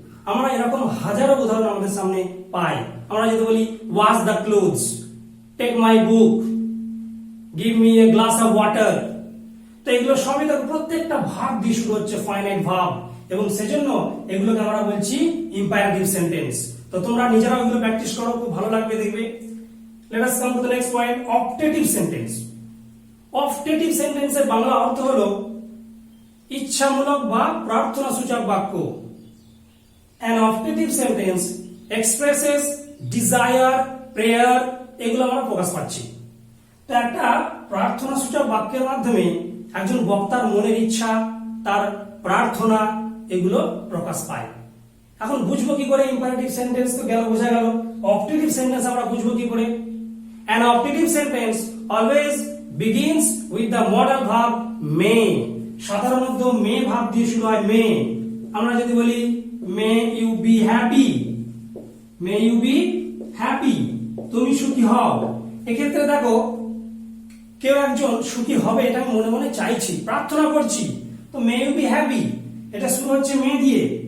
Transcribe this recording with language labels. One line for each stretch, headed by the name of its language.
Bangla: আমরা এরকম হাজারো উদাহরণ আমাদের সামনে পাই। আমরা যদি বলি
English: wash the clothes, take my book, give me a glass of water,
Bangla: তো এগুলো সবই তো প্রত্যেকটা ভাব দিয়ে শুরু হচ্ছে ফাইনাইট ভাব, এবং সেজন্য এগুলোকে আমরা বলছি ইম্পারেটিভ সেন্টেন্স। তো তোমরা নিজেরাও এগুলো প্র্যাকটিস করো, খুব ভালো লাগবে দেখবে।
English: let us come to the next point,
Bangla: optative sentence. Optative সেন্টেন্সের বাংলা অর্থ হলো ইচ্ছামূলক বা প্রার্থনাসূচক বাক্য।
English: An optative sentence expresses desire, prayer,
Bangla: এগুলো আমরা প্রকাশ পাচ্ছি। তো একটা প্রার্থনাসূচক বাক্যের মাধ্যমে একজন বক্তার মনের ইচ্ছা, তার প্রার্থনা এগুলো প্রকাশ পায়। এখন বুঝবো কি করে ইম্পারেটিভ সেন্টেন্স? তো গেল, বোঝা গেল। অপটেটিভ সেন্টেন্স আমরা বুঝবো কি করে?
English: An optative sentence always begins with the modal verb may.
Bangla: সাধারণত মে ভাব দিয়ে শুরু হয়, মে। আমরা যদি বলি
English: may you be happy, may you be happy,
Bangla: তুমি সুখী হও। এক্ষেত্রে দেখো, কেউ একজন সুখী হবে এটা আমি মনে মনে চাইছি, প্রার্থনা করছি, তো
English: may you be happy
Bangla: এটা শুরু হচ্ছে মে দিয়ে।